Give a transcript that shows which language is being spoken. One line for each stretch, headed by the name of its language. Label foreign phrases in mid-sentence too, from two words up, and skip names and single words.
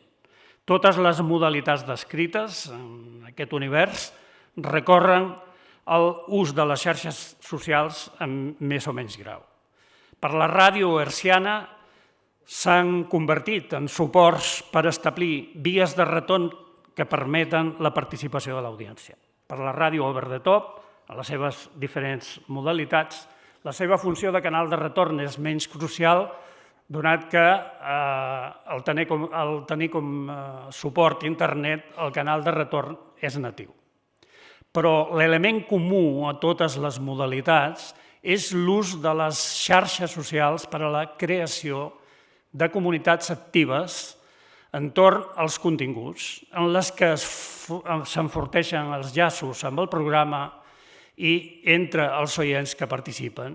Catalan: Totes les modalitats descrites en aquest univers recorren l'ús de les xarxes socials amb més o menys grau. Per la ràdio hertziana s'han convertit en suports per establir vies de retorn que permeten la participació de l'audiència. Per la ràdio
English: over the top,
Catalan: a les seves diferents modalitats, la seva funció de canal de retorn és menys crucial, donat que al tenir com suport internet el canal de retorn és natiu. Però l'element comú a totes les modalitats és l'ús de les xarxes socials per a la creació de comunitats actives entorn als continguts, en les que s'enforteixen els llaços amb el programa i entre els oients que participen.